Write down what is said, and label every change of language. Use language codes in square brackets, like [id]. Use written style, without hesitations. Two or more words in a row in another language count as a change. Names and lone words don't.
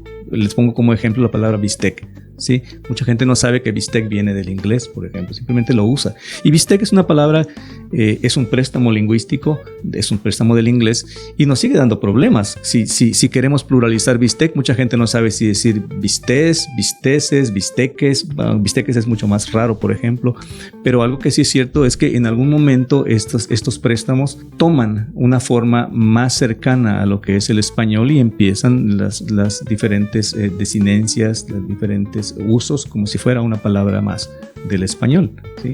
[es] Les pongo como ejemplo la palabra bistec. ¿Sí? Mucha gente no sabe que bistec viene del inglés, por ejemplo, simplemente lo usa. Y bistec es una palabra, es un préstamo lingüístico, es un préstamo del inglés y nos sigue dando problemas. Si queremos pluralizar bistec, mucha gente no sabe si decir bistés, bisteces, bisteques. Bisteques es mucho más raro, por ejemplo, pero algo que sí es cierto es que en algún momento estos préstamos toman una forma más cercana a lo que es el español y empiezan las diferentes desinencias, las diferentes usos como si fuera una palabra más del español, ¿sí?